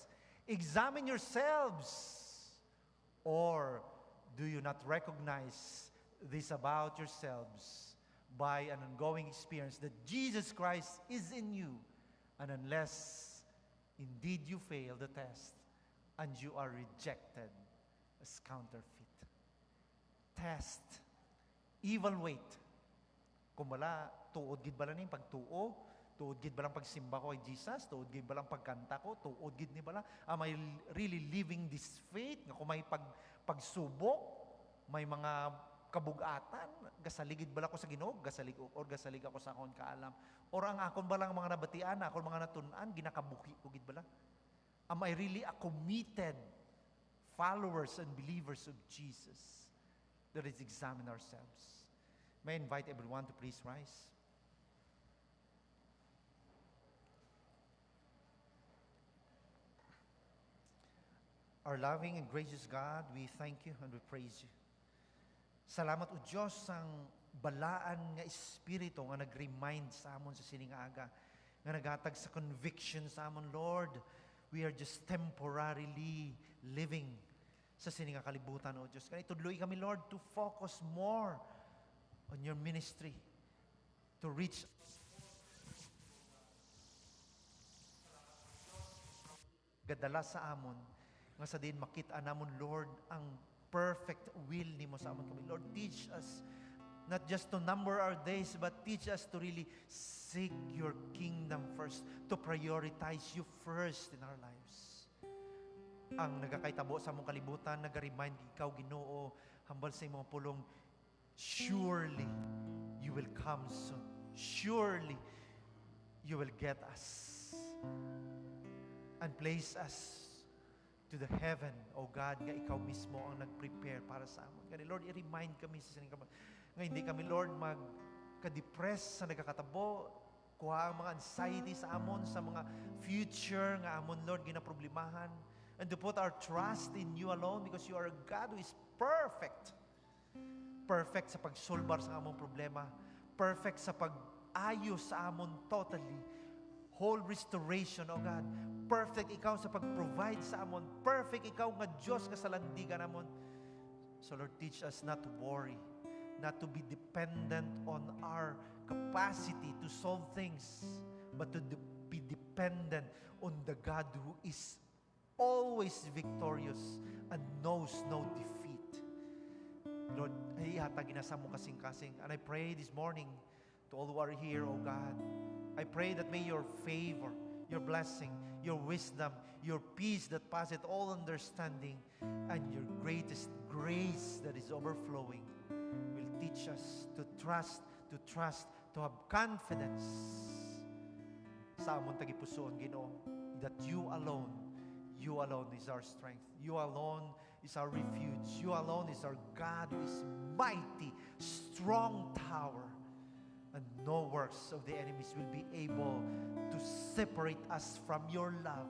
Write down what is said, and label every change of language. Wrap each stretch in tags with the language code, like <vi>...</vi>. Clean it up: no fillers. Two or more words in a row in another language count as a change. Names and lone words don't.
<en>Examine yourselves, or do you not recognize this about yourselves by an ongoing experience that Jesus Christ is in you, and unless indeed you fail the test and you are rejected as counterfeit. Test, evaluate.</en> <hil>Kung wala, tuod gid bala ning pagtuo, tuod gid balang pagsimba ko kay Jesus, tuod gid balang pagkanta ko, tuod gid ni bala,</hil> <en>am I really living this faith?</en> <hil>Nga kung may pagsubok, may mga kabugatan, gasaligid bala ko sa Ginoo, gasalig ako sa akon kaalam. Or ang akon balang mga nabatian, akon mga natun-an, ginakabuhi ko gid bala.</hil> <en>Am I really a committed followers and believers of Jesus? Let us examine ourselves. May I invite everyone to please rise. Our loving and gracious God, we thank you and we praise you.</en> <hil>Salamat o Diyos ang balaan nga espiritu nga nag-remind sa amon sa sining aga, nga naghatag sa conviction sa amon, Lord.</hil> <en>We are just temporarily living</en> <hil>sa sining nga kalibutan, O Diyos. Kaya itudloy kami, Lord,</hil> <en>to focus more on your ministry, to reach</en> <hil>gadala sa amon, nga sa din makita namon, Lord, ang</hil> <en>perfect will</en> <hil>nimo sa amon kami.</hil> <en>Lord, teach us not just to number our days, but teach us to really seek your kingdom first, to prioritize you first in our lives.</en> <hil>Ang nagakaitabo sa among kalibutan, nag-remind ikaw, Ginoo, hambal sa imong pulong,</hil> <en>surely you will come soon. Surely you will get us and place us to the heaven, O God,</en> <hil>nga ikaw mismo ang nag-prepare para sa amon. Kaya Lord, i-remind kami sa sining nga hindi kami, Lord, magka-depress sa nagkakatabo, kuha ang mga anxiety sa amon, sa mga future nga amon, Lord, ginaproblemahan,</hil> <en>and to put our trust in you alone, because you are a God who is perfect.</en> <hil>Perfect sa pagsulbar sa among problema, perfect sa pag-ayos sa amon totally,</hil> <en>whole restoration, O God.</en> <hil>Perfect ikaw sa pag-provide sa amon. Perfect ikaw nga Diyos nga sa landigan amon.</hil> <en>So Lord, teach us not to worry, not to be dependent on our capacity to solve things, but to be dependent on the God who is always victorious and knows no defeat. Lord,</en> <hil>ihatag ginasa mo kasing-kasing.</hil> <en>And I pray this morning to all who are here, O God, I pray that may your favor, your blessing, your wisdom, your peace that passeth all understanding, and your greatest grace that is overflowing will teach us to trust, to have confidence</en> <hil>sa amon tagipusoon, Ginoo,</hil> <en>that you alone is our strength. You alone is our refuge. You alone is our God who is mighty, strong tower. And no works of the enemies will be able to separate us from your love.</en>